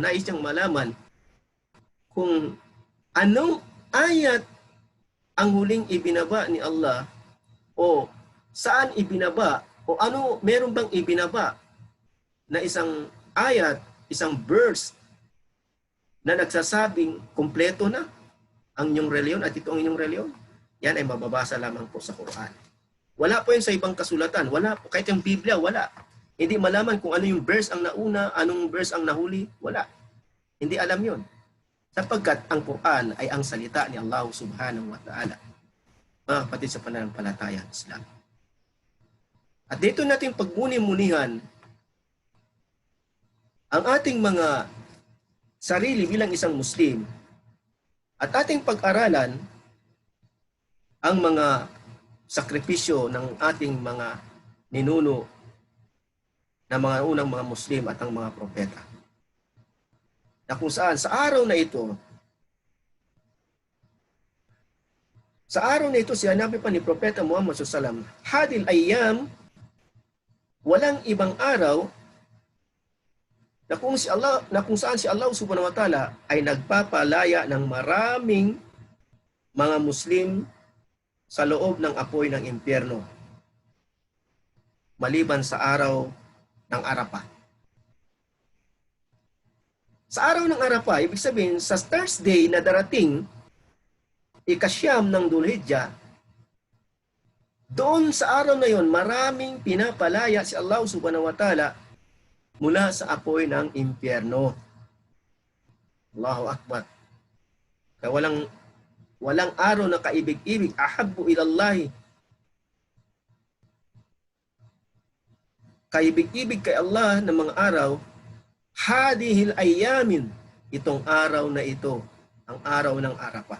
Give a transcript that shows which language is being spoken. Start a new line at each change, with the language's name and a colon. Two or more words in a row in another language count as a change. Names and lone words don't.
Filipino: nais niyang malaman kung anong ayat ang huling ibinaba ni Allah o saan ibinaba o meron bang ibinaba na isang ayat, isang verse na nagsasabing kumpleto na ang inyong reliyon at ito ang inyong reliyon. Yan ay mababasa lamang po sa Quran. Wala po yun sa ibang kasulatan. Wala po. Kahit yung Biblia, wala. Hindi malaman kung ano yung verse ang nauna, anong verse ang nahuli. Wala. Hindi alam yun. Sapagkat ang Quran ay ang salita ni Allah
Arabic: سبحانه وتعالى.
Filipino: Mga kapatid sa pananampalataya ng Islam. At dito natin pagmuni-munihan ang ating mga sarili bilang isang Muslim at ating pag-aralan ang mga sakripisyo ng ating mga ninuno na mga unang mga Muslim at ang mga propeta. Na kung saan sa araw na ito, sinabi pa ni Propeta Muhammad SAW,
Arabic: هذه الأيام,
Filipino: walang ibang araw na kung saan si Allah
Arabic: سبحانه وتعالى
Filipino: ay nagpapalaya ng maraming mga Muslim sa loob ng apoy ng impyerno, maliban sa araw ng Arafah. Sa araw ng Arafah, ibig sabihin, sa Thursday na darating, ikasyam ng Dhul-Hijjah, doon sa araw na yon, maraming pinapalaya si Allah
Arabic: سبحانه وتعالى
Filipino: mula sa apoy ng impyerno.
Arabic: الله أكبر.
Filipino: Kaya walang araw na kaibig-ibig,
Arabic: أحب إلى الله.
Filipino: Kaibig-ibig kay Allah ng mga araw,
Arabic: هذه الأيام,
Filipino: itong araw na ito, ang araw ng Arafah.